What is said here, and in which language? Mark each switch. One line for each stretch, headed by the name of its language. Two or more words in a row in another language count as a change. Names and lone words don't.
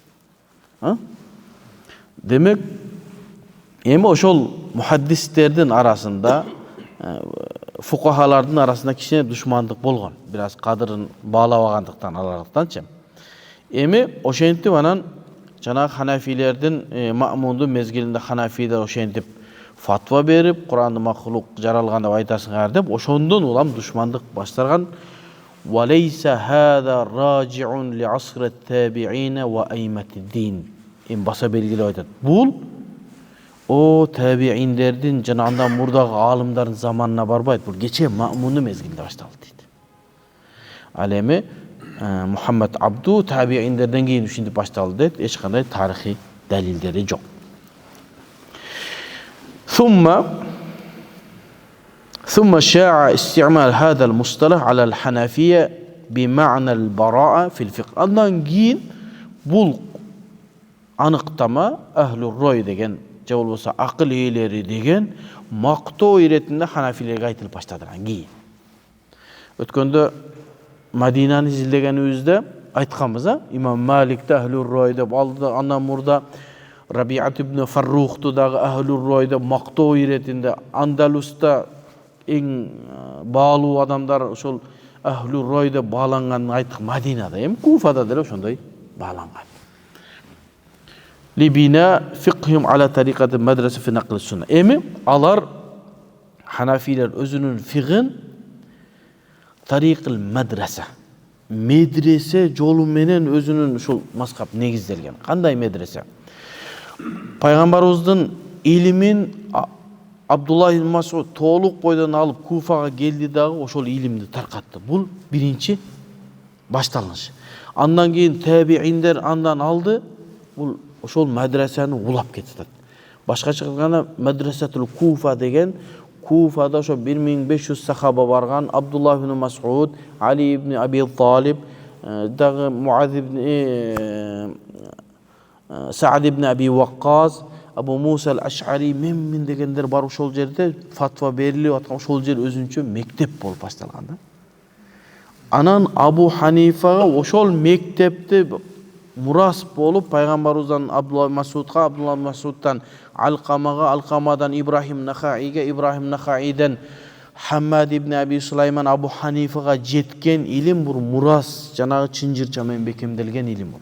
Kyrgyz: Демек, эми ошол мухаддистердин арасында, фукахалардын арасында кичине душмандык болгон. Бир аз кадырын баалабагандыктан, алардыкtanчы. Эми ошентип анан жанагы ханафилердин Маъмундун мезгилинде ханафилер ошентип фатва берип, Куранды махлук жаралган деп айтасыңар деп, ошондон улам душмандык баштарган.
Arabic: وليس هذا راجعا إلى عصر التابعين وأئمة الدين.
Kyrgyz: Эми баса белгилеп айтат. Бул о табииндердин жана андан мурдагы аалымдардын заманына барбайт. Бул кече Маъмундун мезгилинде башталды дейт. Ал эми Мухаммад Абду табииндерден кийин ушинтип башталды дейт. Эч кандай тарыхый далилдери жок.
Arabic: ثم شاع استعمال هذا المصطلح على الحنفية بمعنى البراءة في الفقه.
Kyrgyz: Андан кийин бул анықтама
Arabic: أهل الرأي
Kyrgyz: деген, же болбосо акыл ээлери деген мактоо иретинде ханафилерге айтылып баштадыган кийин. Өткөндө Мадинаны изилдегенибизде айтканбыз, имам Маликти
Arabic: أهل الرأي
Kyrgyz: деп алды, андан мурда Рабиат ибн Фаррухту дагы
Arabic: أهل الرأي
Kyrgyz: деп мактоо иретинде, Андалуста эң баалуу адамдар ошол
Arabic: أهل الرأي
Kyrgyz: деп бааланганын айттык Мадинада, эми Куфада деле ошондой бааланган.
Arabic: لبناء فقههم على طريقة مدرسة في نقل سنة.
Kyrgyz: Эми алар ханафилер өзүнүн фигин
Arabic: طريقة المدرسة,
Kyrgyz: медресе жолу менен өзүнүн ушул маскап негизделген. Кандай медресе? Пайгамбарыбыздын илимин Абдулла ибн Масуд толук бойдон алып Куфага келди дагы ошол илимди таркатты. Бул биринчи башталыш. Андан кийин табииндер андан алды. Бул ошол мадрасаны улап кетти. Башкача айтканда
Arabic: مدرسة الكوفة
Kyrgyz: деген, Куфада ошо 1500 сахаба барган, Абдулла ибн Масуд, Али ибн Аби Талиб, дагы Муаз ибн Саад ибн Аби Ваккас, Абу Муса ал-Аш'ари мен дегендер бар ошол жерде фатва берилип аткан, ошол жер өзүнчө мектеп болуп башталган да. Анан Абу Ханифага ошол мектепти мурас болуп пайгамбарыбыздан Абдулла Масудга, Абдулла Масудтан Алкамага, Алкамадан Ибрахим Нахаиге, Ибрахим Нахаиден Хаммад ибн Аби Сулайман Абу Ханифага жеткен илим бул мурас, жанагы чынжырча менен бекемделген илим болот.